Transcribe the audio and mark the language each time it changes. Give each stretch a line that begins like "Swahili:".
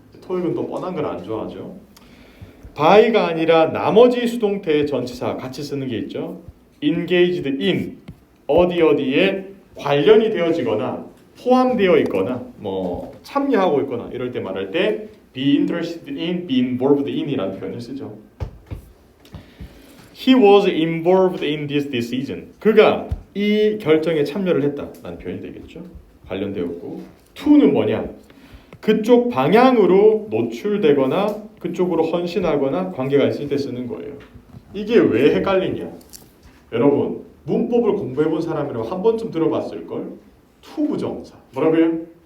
Korean: 토익은 또 뻔한 걸 안 좋아하죠. by가 아니라 나머지 수동태의 전치사 같이 쓰는 게 있죠.
English: engaged in,
Korean: 어디에 관련이 되어지거나 포함되어 있거나 뭐 참여하고 있거나 이럴 때 말할 때
English: be interested in, be involved in
Korean: 이라는 표현을 쓰죠.
English: He was involved in this decision.
Korean: 그가 이 결정에 참여를 했다라는 표현이 되겠죠. 관련되었고 to는 뭐냐? 그쪽 방향으로 노출되거나 그쪽으로 헌신하거나 관계가 있을 때 쓰는 거예요. 이게 왜 헷갈리냐? 여러분 문법을 공부해본 사람이라고 한 번쯤 들어봤을걸? to 부정사. 뭐라고요?